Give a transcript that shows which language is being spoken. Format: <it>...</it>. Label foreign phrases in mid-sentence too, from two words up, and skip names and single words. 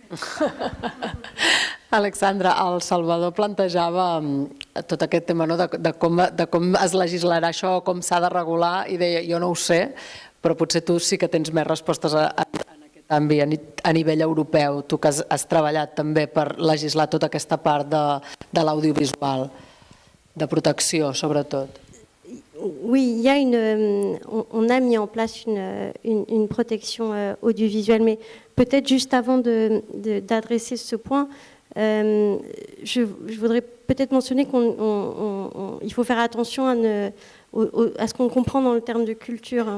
<ca>Alexandra, el Salvador plantejava tot aquest tema de com es legislarà això, com s'ha de regular, i deia, jo no ho sé, però potser tu sí que tens més respostes en aquest canvi a nivell europeu, tu que has treballat també per legislar tota aquesta part de l'audiovisual, de protecció sobretot.</ca> <fr>Oui, on a mis en place une protection audiovisuelle, mais peut-être juste avant d'adresser ce point, je voudrais peut-être mentionner qu'il faut faire attention à ce qu'on comprend dans le terme de culture.</fr>